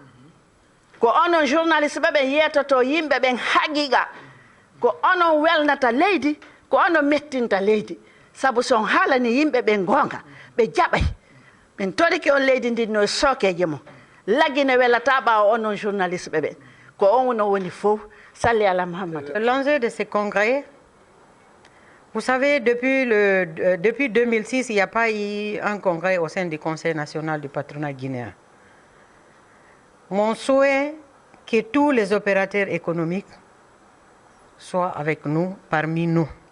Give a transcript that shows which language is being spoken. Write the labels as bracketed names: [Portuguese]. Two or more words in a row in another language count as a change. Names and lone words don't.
[Fula] ko onon journaliste ɓe ɓen yetoto yimɓe ɓen haqiqa ko onon welnata leydi ko onon mettinta leydi saabu son haalani yimɓe ɓen goonga ɓe jaɓay min torike on leydi ndi no sookeje mum lagine welata ɓawa onon journaliste ɓe ɓen ko on no woni fof [Arabic] صلِّ على محمد. [French] L'enjeu de ce congrès, vous savez, depuis 2006, il n'y a pas eu un congrès au sein du Conseil national du patronat guinéen. Mon souhait, que tous les opérateurs économiques soient avec nous, parmi nous.